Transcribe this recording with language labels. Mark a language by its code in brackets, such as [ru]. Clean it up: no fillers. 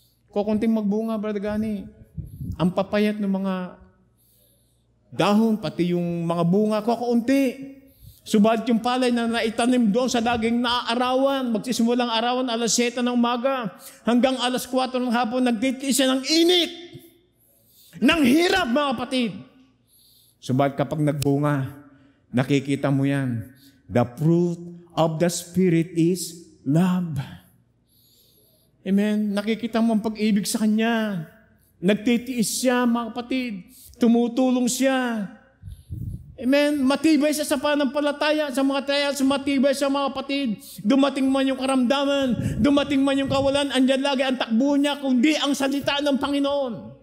[tl] Kukunting magbunga, Brother Gani. Ang papayat ng mga dahon, pati yung mga bunga, kukunti. Subalit yung palay na naitanim doon sa laging naaarawan, magsisimulang arawan alas 7 ng umaga, hanggang alas 4 ng hapon, nagtitiis siya ng init, ng hirap, mga kapatid. Subalit kapag nagbunga, nakikita mo yan. [en] The fruit of the Spirit is love. Amen. [tl] Nakikita mo ang pag-ibig sa Kanya. Nagtitiis siya, mga kapatid. Tumutulong siya. Amen. Matibay siya sa pananampalataya, sa mga trials, matibay siya, mga kapatid. Dumating man yung karamdaman, dumating man yung kawalan, andyan lagi ang takbo niya, kundi ang salita ng Panginoon.